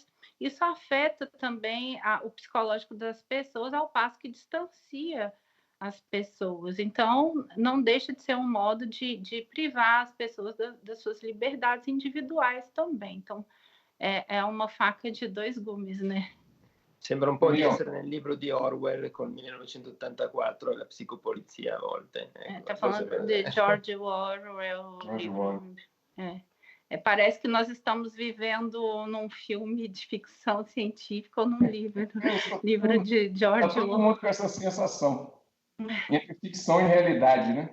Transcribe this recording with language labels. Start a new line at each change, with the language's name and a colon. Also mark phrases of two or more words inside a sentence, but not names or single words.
Portuguese: Isso afeta também o psicológico das pessoas, ao passo que distancia as pessoas. Então, não deixa de ser um modo de privar as pessoas das suas liberdades individuais também. Então, é uma faca de dois gumes, né?
Italian: Sembra un po' di essere nel libro di Orwell con 1984 e la psicopolizia a volte.
Portuguese: Está falando de George Orwell. Parece que nós estamos vivendo num filme de ficção científica ou num livro de George Orwell. Todo mundo com essa sensação entre ficção e realidade, né?